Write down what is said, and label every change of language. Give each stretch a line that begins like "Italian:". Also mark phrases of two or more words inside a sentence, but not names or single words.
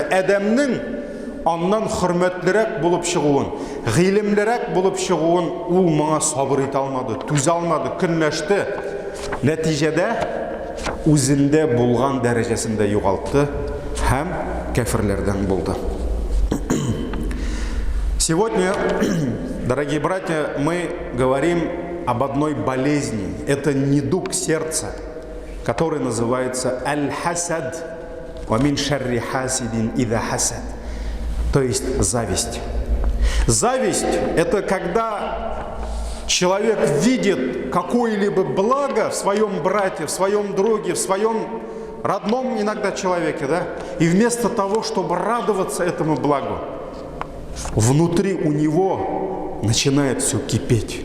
Tatar: Адәмнең аннан хөрмәтлерәк булып чыгуын, гыйлемлерәк булып чыгуын ул моңа сабыр итә алмады, түзә алмады, көнләште. Нәтиҗәдә үзендә булган дәрәҗәсендә югалтты һәм кафирләрдән булды.
Russian: Сегодня, дорогие братья, мы говорим об одной болезни. Это недуг сердца, который называется аль-хасад,
Arabic: ومن شر حاسد إذا حسد,
Russian: то есть зависть. Зависть – это когда человек видит какое-либо благо в своем брате, в своем друге, в своем родном иногда человеке, да? И вместо того, чтобы радоваться этому благу, внутри у него начинает все кипеть.